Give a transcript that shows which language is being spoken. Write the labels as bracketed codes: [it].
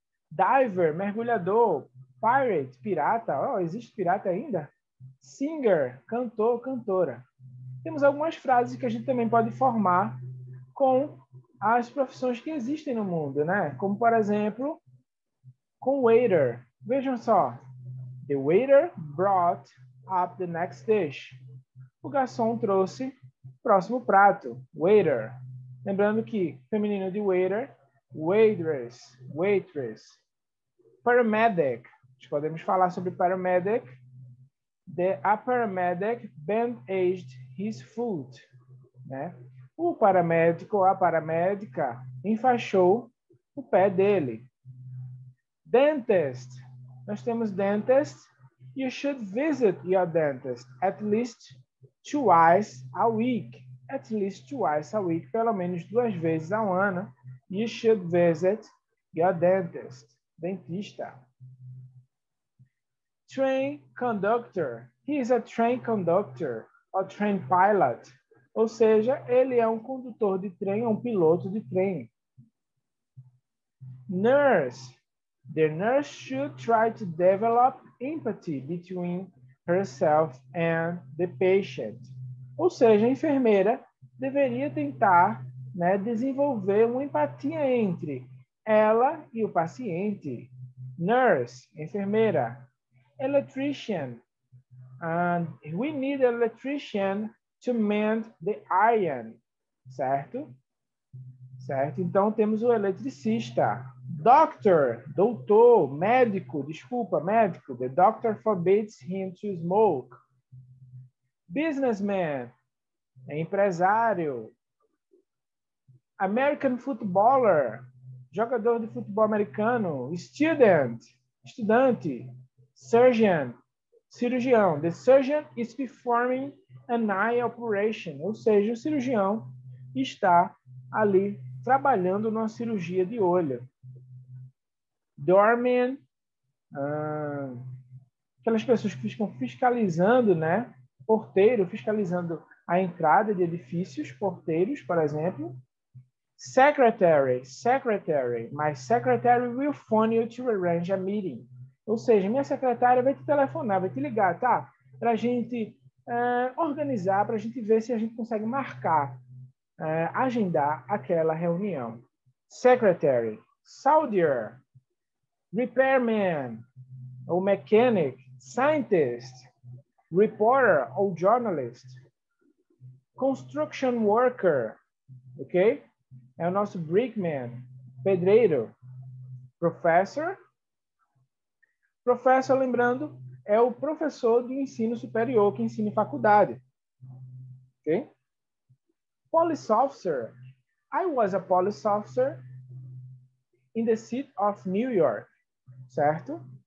[pt] Diver, mergulhador, pirate, pirata, existe pirata ainda? Singer, cantor, cantora. Temos algumas frases que a gente também pode formar com as profissões que existem no mundo, né? Como, por exemplo, com waiter. Vejam só. [en] The waiter brought up the next dish. [pt] O garçom trouxe o próximo prato. Waiter. Lembrando que feminino de waiter, waitress, waitress. Paramedic. Nós podemos falar sobre paramedic. [en] A paramedic bandaged his foot. [pt] Né? O paramédico ou a paramédica enfaixou o pé dele. Dentist. Nós temos dentist. [en] You should visit your dentist at least twice a week. At least twice a week. [pt] Pelo menos 2 vezes ao ano. [en] You should visit your dentist. Dentista. Train conductor. He is a train conductor or train pilot. [pt] Ou seja, ele é um condutor de trem, um piloto de trem. [en] Nurse. The nurse should try to develop empathy between herself and the patient. [pt] Ou seja, a enfermeira deveria tentar, né, desenvolver uma empatia entre ela e o paciente. [en] Nurse, enfermeira. Electrician. And we need an electrician to mend the iron. [pt] Certo? Certo? Então, temos o eletricista. Doctor, doutor, médico, desculpa, médico. [en] The doctor forbids him to smoke. [pt] Businessman, empresário. American footballer, jogador de futebol americano. Student, estudante. Surgeon, cirurgião. [en] The surgeon is performing an eye operation. [pt] Ou seja, o cirurgião está ali trabalhando numa cirurgia de olho. Doorman, aquelas pessoas que ficam fiscalizando, né? Porteiro, fiscalizando a entrada de edifícios, porteiros, por exemplo. [en] Secretary, secretary. My secretary will phone you to arrange a meeting. [pt] Ou seja, minha secretária vai te telefonar, vai te ligar, tá? Para a gente organizar, para a gente ver se a gente consegue marcar, agendar aquela reunião. Secretary. Soldier. [en] repairman ou mechanic, scientist, reporter ou journalist, construction worker, ok? [pt] É o nosso brickman, pedreiro, professor. Professor, lembrando, é o professor de ensino superior que ensina em faculdade, ok? [en] Police officer. I was a police officer in the city of New York, certo?